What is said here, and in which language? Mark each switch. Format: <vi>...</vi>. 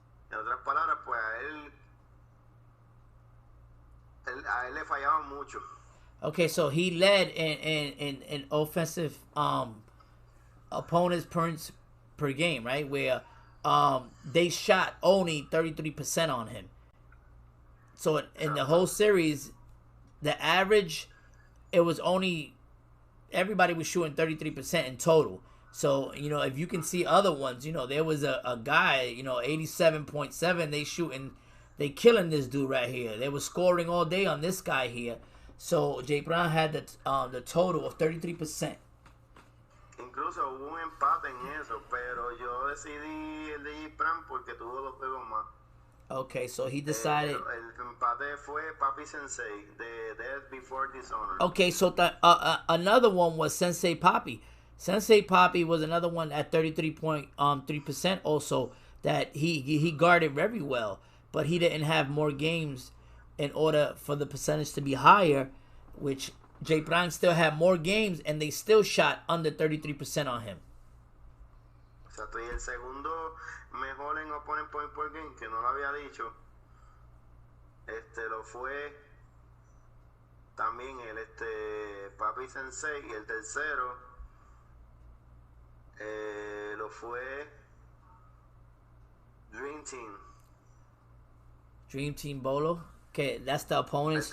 <es>En otras palabras, pues a él le fallaban mucho.</es> <en>Okay, so he led in offensive opponents points per game, right? Where they shot only 33% on him. So in the whole series, the average, it was only, everybody was shooting 33% in total. So, if you can see other ones, there was a guy, 87.7, they killing this dude right here. They were scoring all day on this guy here. So, Jay Brown had the total of 33%.</en> <es>Incluso hubo un empate en eso, pero yo decidí el de Jay Brown porque tuvo 2 juegos más.</es> <en>Okay, so he decided...</en> <es>El empate fue Papi Sensei, de Death Before Dishonor.</es> <en>Okay, so another one was Sensei Papi. Sensei Papi was another one at 33.3% also, that he guarded very well, but he didn't have more games in order for the percentage to be higher, which Jay Brown still had more games, and they still shot under 33% on him.</en> <es>Exacto, y el segundo mejor en opponent point per game, que no lo había dicho, lo fue también el Papi Sensei, y el tercero lo fue Dream Team.</es> <en>Dream Team Bolo, que that's the opponents.</en>